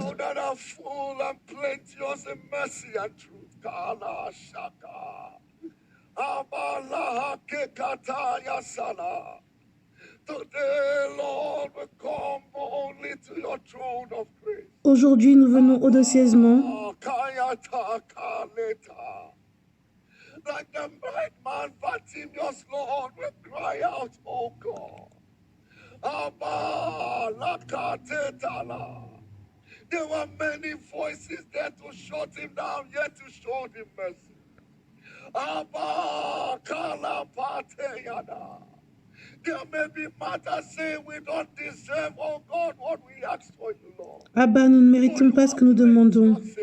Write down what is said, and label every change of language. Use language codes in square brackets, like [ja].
[en] thou that are full and plenteous in mercy and truth, Kala Shaka, Abalaha Kekataya Sana. Today, Lord, we come boldly to your throne of grace. [fr] aujourd'hui nous venons audacieusement Kayata Kaleta. [en] Like the madman Bartimaeus, Lord, we cry out, oh God. Abba, Lakatetala. There were many voices there to shut him down, yet to show him mercy. Abba, Kalapateyada. There may be matters saying we don't deserve, oh God, what we ask for you, Lord. [fr] Abba, nous ne méritons pas ce que nous demandons.